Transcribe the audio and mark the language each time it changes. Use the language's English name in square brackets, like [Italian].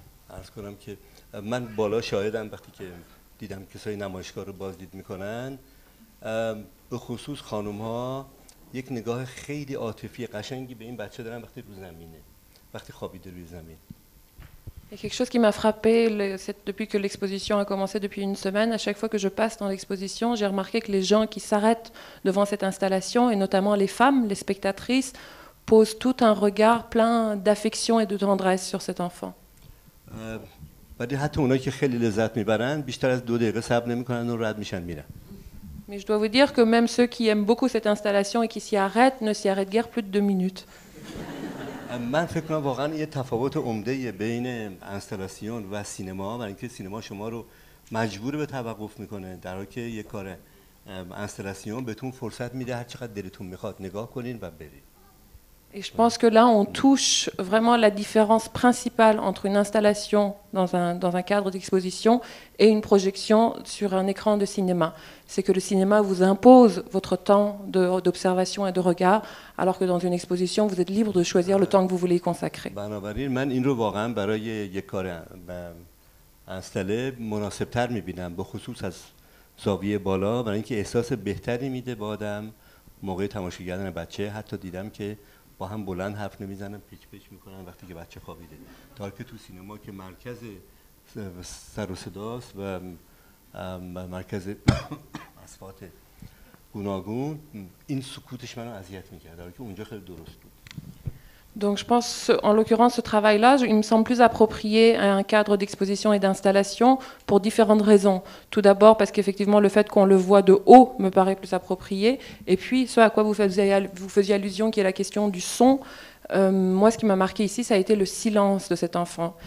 [Persian] عرض کنم که من بالا شاهدم وقتی که دیدم کسای نمایشگاه رو بازدید میکنن، به خصوص خانم ها یک نگاه خیلی عاطفی قشنگی به این بچه دارن وقتی رو زمینه، وقتی خوابیده روی زمین. [French] Il y a quelque chose qui m'a frappé depuis que l'exposition a commencé depuis une semaine. À chaque fois que je passe dans l'exposition, j'ai remarqué que les gens qui s'arrêtent devant cette installation, et notamment les femmes, les spectatrices, posent tout un regard plein d'affection et de tendresse sur cet enfant. [Persian] ولی حتی اونایی که خیلی لذت میبرن بیشتر از 2 دقیقه صبر نمیکنن و رد میشن میرن. [French] Mais je dois vous dire que même ceux qui aiment beaucoup cette installation et qui s'y arrêtent ne s'y arrêtent guère plus de 2 minutes. [Persian] من فکر کنم واقعا یه تفاوت عمده بین اینستالاسیون و سینما، برای اینکه سینما شما رو مجبور به توقف میکنه، در حالی که یه کار اینستالاسیون بهتون فرصت میده هر چقدر دلتون میخواد نگاه کنین و برید. [French] Et je pense que là, on touche vraiment la différence principale entre une installation dans un cadre d'exposition et une projection sur un écran de cinéma. C'est que le cinéma vous impose votre temps d'observation et de regard, alors que dans une exposition, vous êtes libre de choisir le temps que vous voulez y consacrer. [Persian] بنابراین من این رو واقعا برای یک کار اینستاله مناسب‌تر می‌بینم، به خصوص از زاویه بالا، برای اینکه احساس بهتری میده به آدم موقع تماشا کردن بچه. حتی دیدم که با هم بلند حرف نمیزنن، پیچ پیچ میکنن وقتی که بچه خوابیده، تا که تو سینما که مرکز سر و صداست و مرکز اصوات گوناگون، این سکوتش منو اذیت میکرد، در حالی که اونجا خیلی درست بود. [French] Donc je pense, en l'occurrence, ce travail-là, il me semble plus approprié à un cadre d'exposition et d'installation pour différentes raisons. Tout d'abord parce qu'effectivement, le fait qu'on le voit de haut me paraît plus approprié. Et puis, ce à quoi vous faisiez allusion, qui est la question du son, moi, ce qui m'a marqué ici, ça a été le silence de cet enfant.